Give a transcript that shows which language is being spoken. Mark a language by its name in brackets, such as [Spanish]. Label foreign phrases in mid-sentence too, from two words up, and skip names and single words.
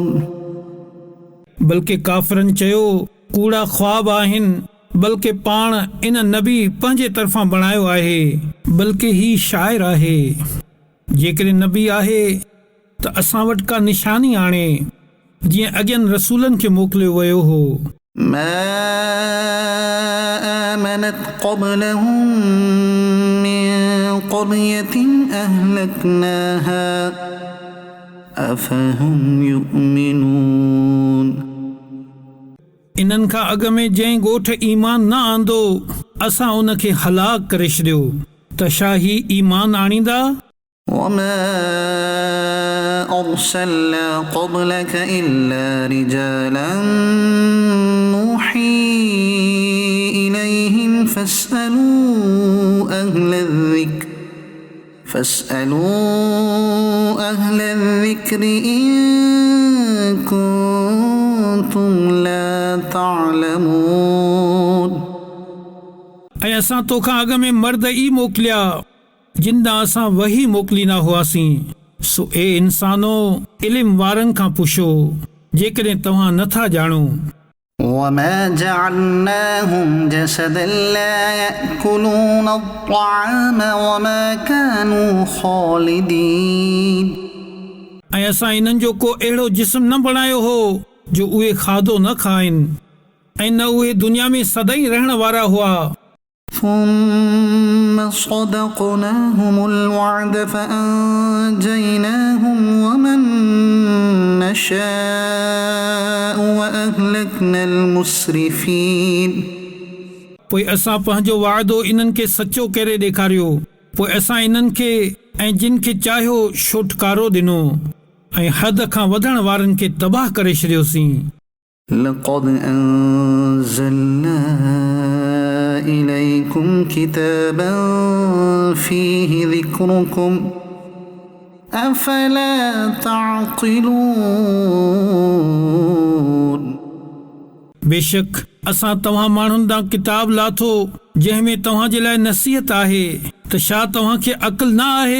[Sindhi] बल्कि काफ़िरनि चयो कूड़ा ख्वाब आहिनि, बल्कि पाण इन नबी पंहिंजे तरफ़ां बणायो आहे, बल्कि ही शाइर आहे। जेकॾहिं नबी आहे त असां वटि का निशानी आणे जीअं अॻियनि रसूलनि खे मोकिलियो वियो हो। [Arabic] ما آمنت قبلهم من قرية أهلكناها أفهم يؤمنون. [Sindhi] इन्हनि खां अॻु में जंहिं ॻोठ ईमान न आंदो असां उनखे हलाक करे छॾियो, त छा ही ईमान आणींदा? [Arabic] وما أرسلنا قبلك إلا رجالا نوحي إليهم فاسألوا أهل الذكر إن كنتم لا تعلمون. [Sindhi] ऐं असां तोखां अॻु में मर्द ई मोकिलिया जिन ॾांहुं असां वही मोकिलींदा हुआसीं। सो ए इंसानो, इल्म वारनि खां पुछो जेकॾहिं तव्हां नथा ॼाणो। [Arabic] وما جعلناهم جسدا لا يأكلون الطعام وما كانوا خالدين. [Sindhi] ऐं असां इन्हनि जो को अहिड़ो जिस्म न बणायो हो जो उहे खाधो न खाइनि ऐं न उहे दुनिया में सदाईं रहण वारा हुआ। [Arabic] ثم صدقناهم الوعد فأنجيناهم ومن نشاء وأهلكنا المسرفين। [Sindhi] पोइ असां पंहिंजो वाइदो इन्हनि खे सचो करे ॾेखारियो, पोइ असां इन्हनि खे ऐं जिन खे चाहियो छोटकारो ॾिनो ऐं हद खां वधण वारनि खे तबाह करे छॾियोसीं। [Arabic] لقد أنزلنا إليكم كتابا فيه ذكركم أفلا تعقلون. [Sindhi] बेशक असां तव्हां माण्हुनि ॾांहुं किताब लाथो जंहिं में तव्हां जे लाइ नसीहत आहे, त छा तव्हांखे अक़ल न आहे?